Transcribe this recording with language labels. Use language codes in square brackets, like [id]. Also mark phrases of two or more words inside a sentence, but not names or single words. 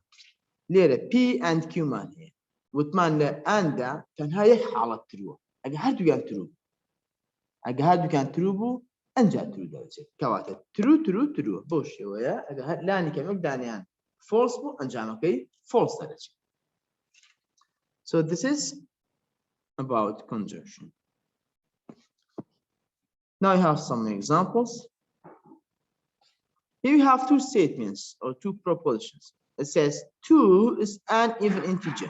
[ckb] لێرە [en] p and q [ckb] مان هەیە، وتمان لە ئەندا تەنها یەک حاڵەت ترووە، ئەگە هەردووکیان ترو، ئەگە هەردووکیان ترو بوو ئەنجا ترو دەبچێت، کەواتە [en] true true [ckb] ترووە. بۆ شێوەیە ئەگە لانی کەمێک دانیان فۆڵس بوو ئەنجامەکەی فۆڵس دەرەچێت. [en] So this is about conjunction. Now I have some examples. Here we have two statements or two propositions. It says 2 is an even integer.